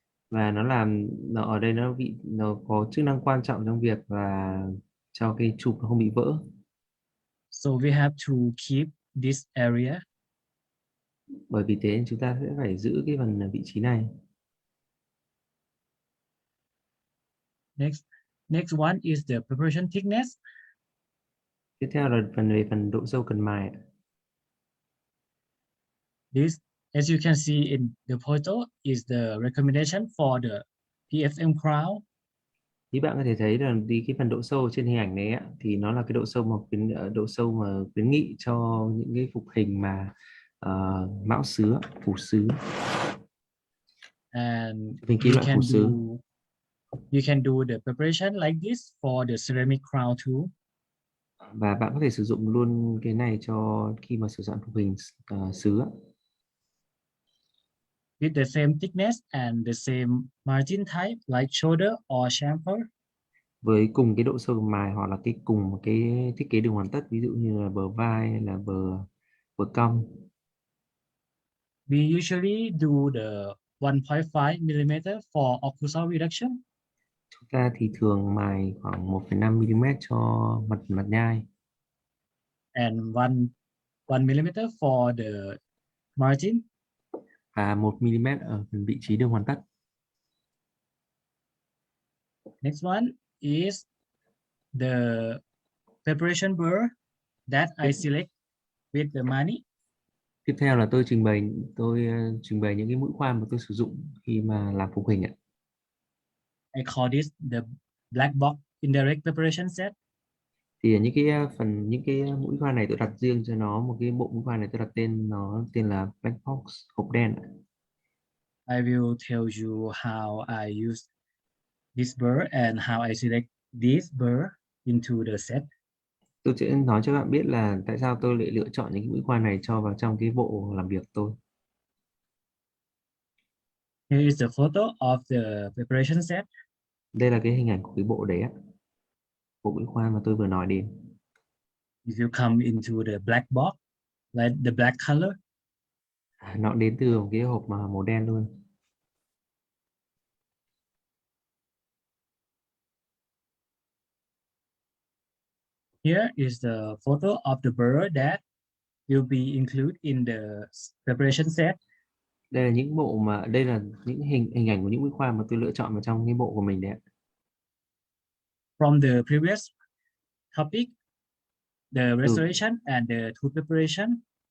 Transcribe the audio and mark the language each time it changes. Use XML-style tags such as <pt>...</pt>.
<vi>Và nó ở đây nó có chức năng quan trọng trong việc là cho cái chụp nó không bị vỡ.</vi> <en>So we have to keep this area.</en> <vi>Bởi vì thế chúng ta sẽ phải giữ cái phần vị trí này.</vi> <en>Next, Next one is the preparation thickness.</en> <vi>Tiếp theo là phần độ sâu cần mài.</vi> <en>This, as you can see in the photo, is the recommendation for the TFM crown.</en> <vi>Như bạn có thể thấy là cái phần độ sâu trên hình ảnh này á, thì nó là cái độ sâu mà khuyến nghị cho những cái phục hình mà mão sứ, phủ sứ,</vi> <en>And</en> <vi>hình kim loại phủ sứ.</vi> <en>you can do the preparation like this for the ceramic crown too.</en> <vi>Và bạn có thể sử dụng luôn cái này cho khi mà sử dụng phục hình sứ á.</vi> <en>With the same thickness and the same margin type like shoulder or chamfer.</en> <vi>Với cùng cái độ sâu mài hoặc là cùng cái thiết kế đường hoàn tất, ví dụ như là bờ vai hay là bờ cong.</vi> <en>We usually do the 1.5 mm for occlusal reduction.</en> <vi>Chúng ta thì thường mài khoảng 1,5 mm cho mặt nhai.</vi> <en>And 1 mm for the margin.</en> <vi>Và 1 mm ở phần vị trí đường hoàn tất.</vi> <en>Next one is the preparation burr that I select with the money.</en> <vi>Tiếp theo là tôi trình bày những cái mũi khoan mà tôi sử dụng khi mà làm phục hình ạ.</vi> <en>I call this the black box indirect preparation set.</en> <vi>Thì những cái mũi khoan này tôi đặt riêng cho nó một cái bộ mũi khoan này, tôi đặt tên là black box, hộp đen.</vi> <en>I will tell you how I use this burr and how I select this burr into the set.</en> <vi>Tôi sẽ nói cho các bạn biết là tại sao tôi lại lựa chọn những cái mũi khoan này cho vào trong cái bộ làm việc tôi.</vi> <en>Here is the photo of the preparation set.</en> <vi>Đây là cái hình ảnh của cái bộ đấy ạ. Bộ mũi khoan mà tôi vừa nói đến.</vi> <en>If you come into the black box, like the black color,</en> <vi>Nó đến từ một cái hộp mà màu đen luôn.</vi> <en>here is the photo of the burr that will be included in the preparation set.</en> <vi>Đây là những hình ảnh của những mũi khoan mà tôi lựa chọn vào trong cái bộ của mình đấy ạ.</vi> <en>From the previous topic, the restoration and the tool preparation,</en>